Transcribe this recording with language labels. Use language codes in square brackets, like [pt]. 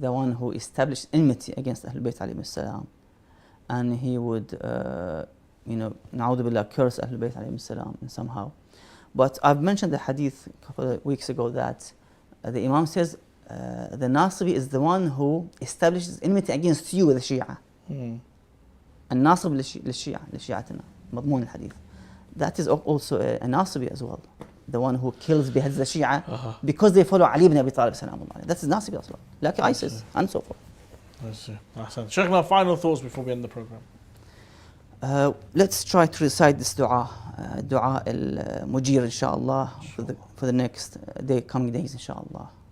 [en] The one who established enmity against Ahlul Bayt alayhi salam. And he would, na'udhu billah, curse Ahlul Bayt alayhi salam somehow. But I've mentioned the hadith a couple of weeks ago that the Imam says the Nasibi is the one who establishes enmity against you, the Shia. [ar] الناصب للشيعتنا مضمون الحديث. [en] That is also a Nasibi as well, the one who kills beheads the Shia because they follow Ali ibn Abi Talib salamullah. That is Nasibi as well, like ISIS and so forth. I see. Sheikhna, final thoughts before we end the program. Let's try to recite this dua, dua al-mujir inshallah, for the next coming days inshallah.